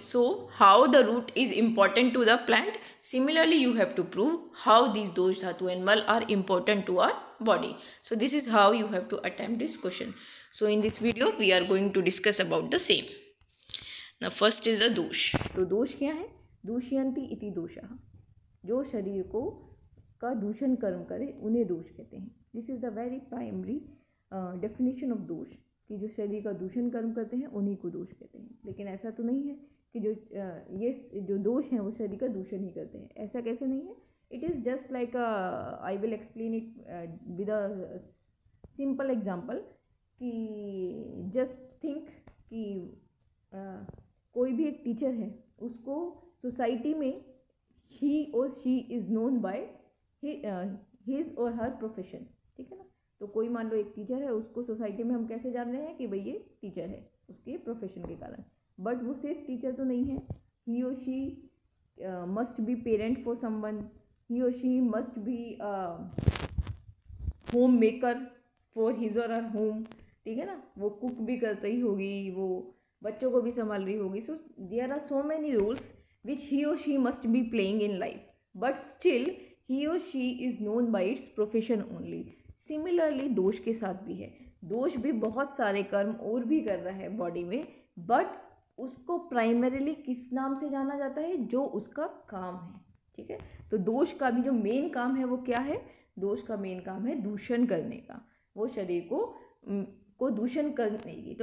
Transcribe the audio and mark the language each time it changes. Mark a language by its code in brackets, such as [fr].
[en] So how the root is important to the plant, similarly you have to prove how these dosh dhatu and mal are important to our body. So this is how you have to attempt this question. So in this video we are going to discuss about the same. Now first is the dosh. [hi] तो दोष क्या है? [sa] दूषयन्ति इति दोषः, [hi] जो शरीर को का दूषण कर्म करे उन्हें दोष कहते हैं. [en] this is the very primary definition of दोष, [hi] कि जो शरीर का दूषण कर्म करते हैं उन्हीं को दोष कहते हैं. लेकिन ऐसा तो नहीं है कि ये जो दोष हैं वो शरीर का दूषण ही करते हैं. ऐसा कैसे नहीं है? [en] It is just like I will explain it with a simple example. [hi] कि [en] just think [hi] कि कोई भी एक टीचर है, उसको सोसाइटी में [en] he or she is known by his or her profession. [hi] ठीक है ना. तो कोई मान लो एक टीचर है, उसको सोसाइटी में हम कैसे जान रहे हैं कि भाई ये टीचर है, उसके प्रोफेशन के कारण. बट वो सिर्फ टीचर तो नहीं है. [en] he or she must be parent for someone, he or she must be homemaker for his or her home. [hi] ठीक है ना. वो कुक भी करती ही होगी, वो बच्चों को भी संभाल रही होगी. [en] So there are so many roles which he or she must be playing in life, but still he or she is known by its profession only. [hi] Similarly दोष के साथ भी है. दोष भी बहुत सारे कर्म और भी कर रहा है बॉडी में, बट उसको प्राइमरीली किस नाम से जाना जाता है? जो उसका काम है. ठीक है. तो दोष का भी जो मेन काम है वो क्या है? दोष का मेन काम है दूषण करने का, वो शरीर को दूषण करने की.